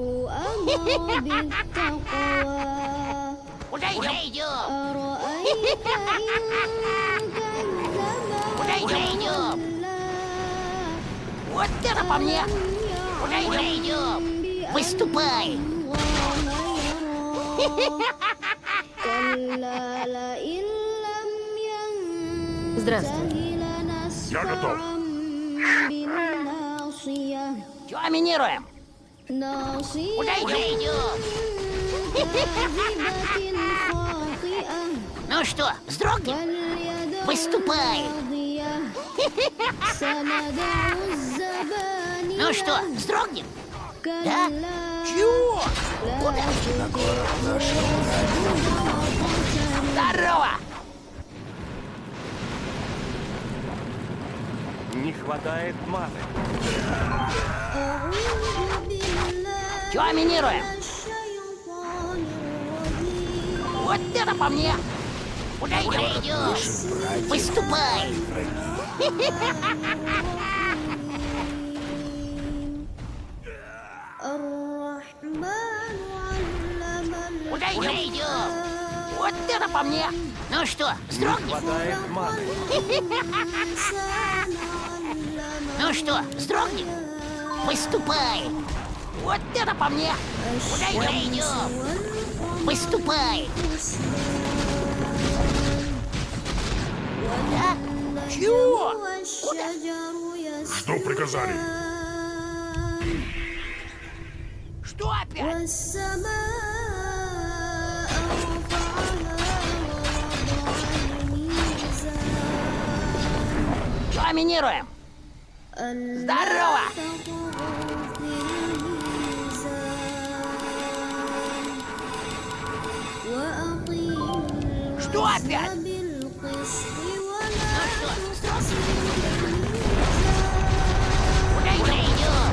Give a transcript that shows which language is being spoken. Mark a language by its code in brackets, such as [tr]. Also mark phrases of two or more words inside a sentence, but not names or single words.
[ru] Куда еще идем? Куда еще идем? Вот это по мне! Куда еще идем? Выступай! [ar] كلا لئن لم [ru] Здравствуй. [ar] ينته [ru] Я готов. [ar] لنسفعا بالناصية [ru] Чё минируем? [ar] ناصية [ru] Куда идем? [ar] كاذبة خاطئة [ru] Ну что, вздрогнем? [ar] فليدع [ru] Выступай. [ar] نادية سندع الزبانية [ru] Ну что, вздрогнем? [ar] كلا [ru] Чего? [ar] لا تطعه [ru] Здорово! Не хватает маны. [ar] أعوذ بالله [ru] Чё минируем? [ar] من الشيطان الرجيم [ru] Вот это по мне! Куда идем? Выступай! [ar] الرحمن علم [ru] Куда идем? [ar] القرآن [ru] Вот это по мне! Ну что, Не вздрогнем? хватает маны. [ar] الإنسان علم [ru] Ну что, вздрогнем? Выступай! Вот это по мне! Куда идем? Выступай! Да? Чего? [ar] والشجر [ru] Что приказали? Что опять? [ar] والسماء رفعها ووضع الميزان [ru] Чё минируем? Здорово! Что опять? Куда идем?